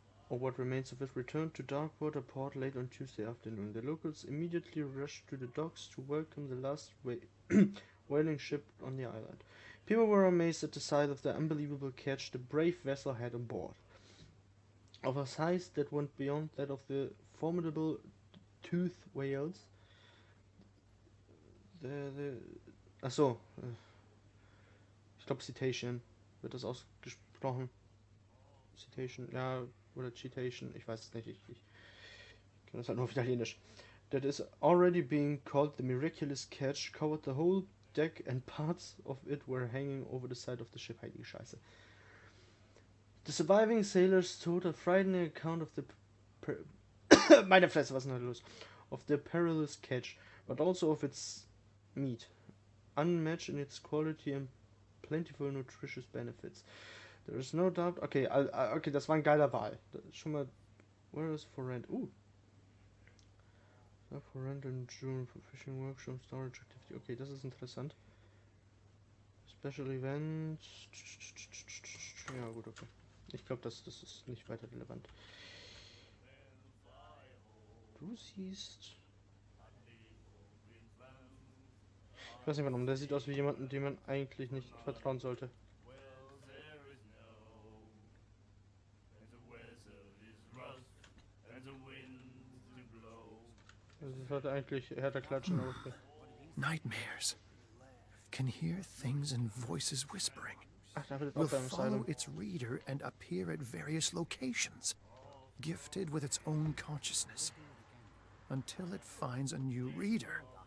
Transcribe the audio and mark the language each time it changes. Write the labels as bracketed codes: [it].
[en] Or what remains of it returned to Darkwater port late on Tuesday afternoon. The locals immediately rushed to the docks to welcome the last whaling ship on the island. People were amazed at the sight of the unbelievable catch the brave vessel had on board. Of a size that went beyond that of the formidable tooth whales. [de] Achso. Ich glaube Citation wird das ausgesprochen. Citation, ja, oder Citation, ich weiß es nicht, ich kenne das halt nur auf Italienisch. [en] That is already being called the miraculous catch, covered the whole deck and parts of it were hanging over the side of the ship. [de] Heilige Scheiße. [en] The surviving sailors told a frightening account of the [de] meine Fresse, was ist denn da los? [en] Of the perilous catch, but also of its meat, unmatched in its quality and plentiful nutritious benefits. There is no doubt. [de] Okay, okay, das war ein geiler Wahl. Schon mal. [en] Where is for rent? For rent in June for fishing workshop storage activity. [de] Okay, das ist interessant. [en] Special events. [de] Ja gut, okay. Ich glaube, das ist nicht weiter relevant. Du siehst. Ich weiß nicht warum. Der sieht aus wie jemanden, dem man eigentlich nicht vertrauen sollte. Das sollte eigentlich härter klatschen, aber okay. [en] Nightmares. Can hear things and voices whispering. [de] Ach, da wird [en] Will [de] auch beim [en] follow Asylum. its reader and appear at various locations, gifted with its own consciousness, until it finds a new reader.